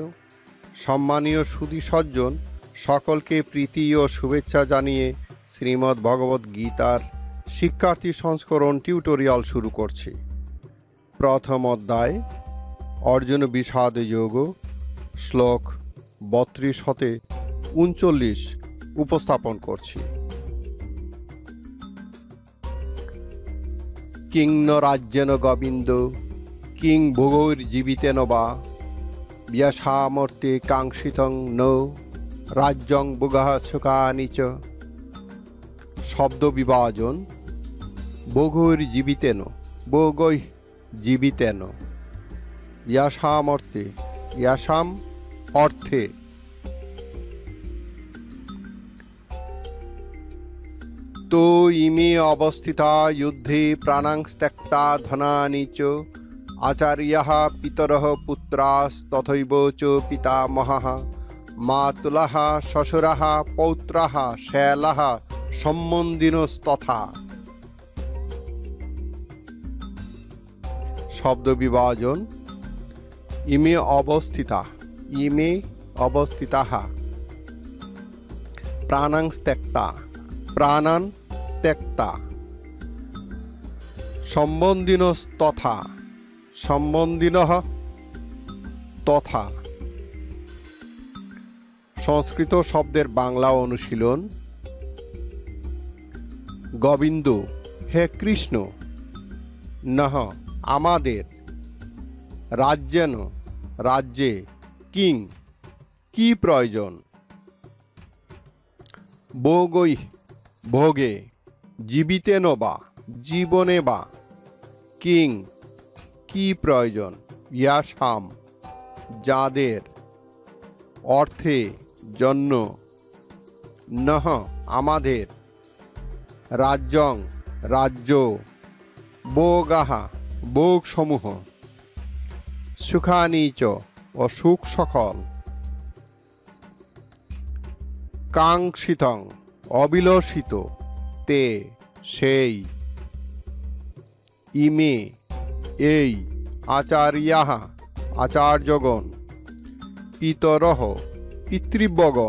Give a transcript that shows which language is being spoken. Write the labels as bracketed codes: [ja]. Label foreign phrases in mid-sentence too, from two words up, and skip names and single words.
[bn] সম্মানীয় সুধী সজ্জন, সকলকে প্রীতি ও শুভেচ্ছা জানিয়ে শ্রীমদ্ ভগবদ্ গীতার শিক্ষার্থী সংস্করণ টিউটোরিয়াল শুরু করছি। প্রথম অধ্যায় অর্জুন বিষাদ যোগ, শ্লোক 32 হতে 39 উপস্থাপন করছি। [sa] কিং ন রাজ্যেন গোবিন্দ কিং ভোগৈর্জীবিতেন বা ব্যাসামর্তে কাঙ্ক্ষিতং ন রাজ্যং ভোগঃ সুখানি চ। [bn] শব্দ বিভাজন। [sa] ভোগৈর্জীবিতেন, ভোগৈ জীবিতেন, ব্যাসামর্তে, ব্যাসাম অর্থে। তো ইমে অবস্থিতা যুদ্ধে প্রাণাং ত্যক্তা ধনানি চ আচার্যাঃ পিতরঃ পুত্রাস্তথৈব চ পিতামহঃ মাতুলঃ শ্বশুরঃ পৌত্রঃ শ্যালঃ সম্বন্ধিনস্তথা। [bn] শব্দ বিভাজন। [sa] ইমে অবস্থিতা, ইমে অবস্থিতাঃ, প্রাণাং ত্যক্তা, প্রাণান ত্যক্তা, সম্বন্ধিনস্তথা, সম্বন্ধিনঃ তথা। [bn] সংস্কৃত শব্দের বাংলা অনুশীলন। গোবিন্দ হে কৃষ্ণ, নহ আমাদের, রাজ্যেন রাজ্যে, কিং কি প্রয়োজন, ভোগৈ ভোগে, জীবিতেন বা জীবনে বা, কিং কি প্রয়োজন, ইয়াসাম যাদের, অর্থে জন্য, নহ আমাদের, রাজ্যং রাজ্য, ভোগাহা ভোগ সমূহ, সুখানি চ অসুখ সকল, কাঙ্ক্ষিতং অবিলসিত, তে সেই, ইমে এই, আচার্যাঃ আচার্যগণ, পিতরঃ পিতৃব্যগণ,